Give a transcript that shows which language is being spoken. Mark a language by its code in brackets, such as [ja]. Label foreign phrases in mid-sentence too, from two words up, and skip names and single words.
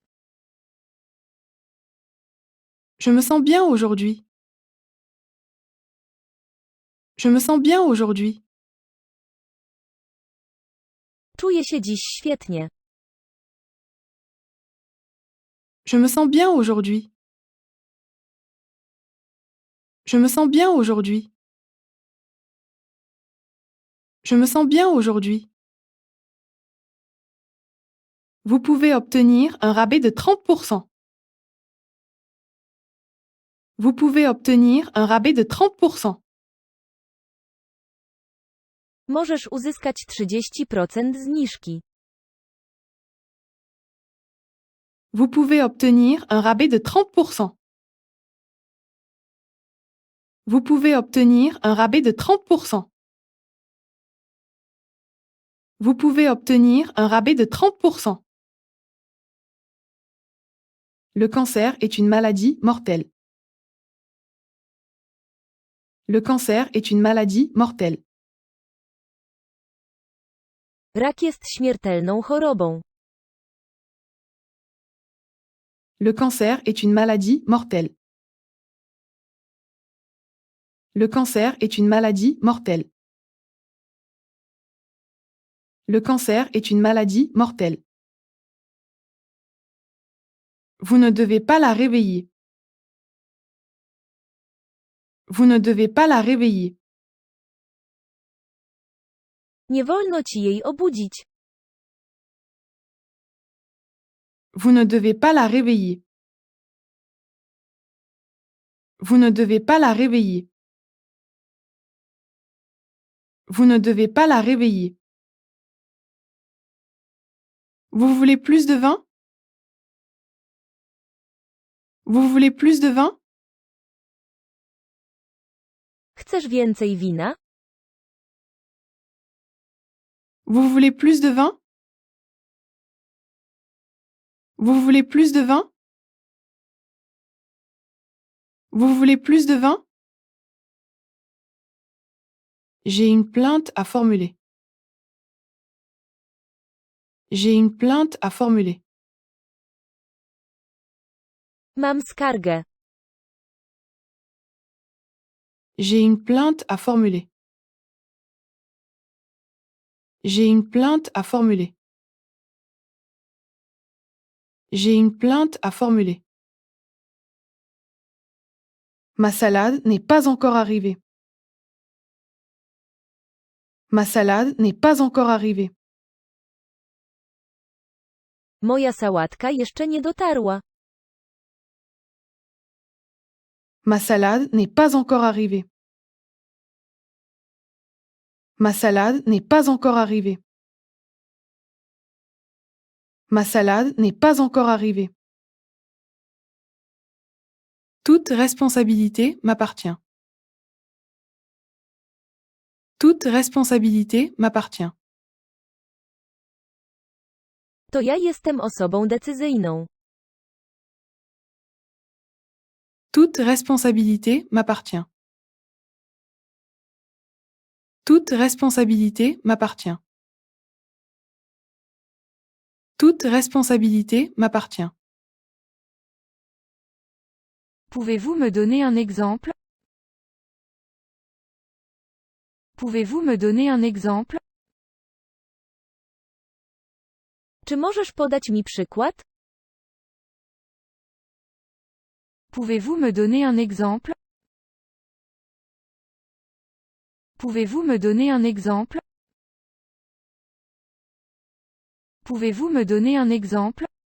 [fr] Je me sens bien aujourd'hui. Je me sens bien aujourd'hui. [pl] Czuję się dziś świetnie. [fr] Je me sens bien aujourd'hui. Je me sens bien aujourd'hui. Je me sens bien aujourd'hui. Vous pouvez obtenir un rabais de 30%. Vous pouvez obtenir un rabais de 30%. [pl] Możesz uzyskać 30% zniżki. [fr] Vous pouvez obtenir un rabais de 30%. Vous pouvez obtenir un rabais de 30%. Vous pouvez obtenir un rabais de 30%. Le cancer est une maladie mortelle. Le cancer est une maladie mortelle. [pl] Rak jest śmiertelną chorobą. [fr] Le cancer est une maladie mortelle. Le cancer est une maladie mortelle. Le cancer est une maladie mortelle. Vous ne devez pas la réveiller. Vous ne devez pas la réveiller. [pl] Nie wolno ci jej obudzić. [fr] Vous ne devez pas la réveiller. Vous ne devez pas la réveiller. Vous ne devez pas la réveiller. Vous voulez plus de vin? Vous voulez plus de vin? [pl] Chcesz więcej wina? [fr] Vous voulez plus de vin? Vous voulez plus de vin? Vous voulez plus de vin? J'ai une plainte à formuler. J'ai une plainte à formuler. [pl] Mam skargę. [fr] J'ai une plainte à formuler. J'ai une plainte à formuler. J'ai une plainte à formuler. Ma salade n'est pas encore arrivée. Ma salade n'est pas encore arrivée. [pl] Moja sałatka jeszcze nie dotarła. [fr] Ma salade n'est pas encore arrivée. Ma salade n'est pas encore arrivée. Ma salade n'est pas encore arrivée. Toute responsabilité m'appartient. Toute responsabilité m'appartient. [pl] To ja jestem osobą decyzyjną. [fr] Toute responsabilité m'appartient. Toute responsabilité m'appartient. Toute responsabilité m'appartient. Pouvez-vous me donner un exemple? Pouvez-vous me donner un exemple? [pl] Czy możesz podać mi przykład? [fr] Pouvez-vous me donner un exemple? Pouvez-vous me donner un exemple? Pouvez-vous me donner un exemple?